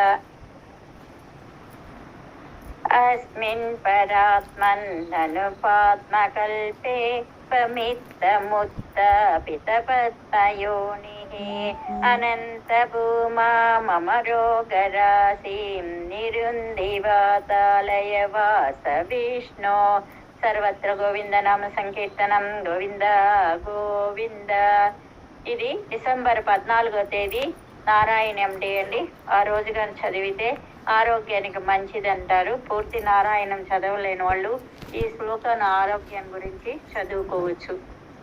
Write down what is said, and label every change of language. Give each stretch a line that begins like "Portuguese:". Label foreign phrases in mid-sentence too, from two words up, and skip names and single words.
Sanskrit: अस्मिन् परात्मन्ननुपात्मकल्पे प्रमित्थमुत्थापितपद्मयोनिः अनन्तभूमा मम रोगराशिं निरुन्दिवातालयवास विष्णो सर्वत्र గోవింద నామ సంకీర్తనం గోవింద గోవింద.
Telugu: ఇది డిసెంబర్ 14వ తేదీ నారాయణం డే అండి. ఆ రోజు కానీ చదివితే ఆరోగ్యానికి మంచిది అంటారు. పూర్తి నారాయణం చదవలేని వాళ్ళు ఈ శ్లోకాన్ని ఆరోగ్యం గురించి చదువుకోవచ్చు.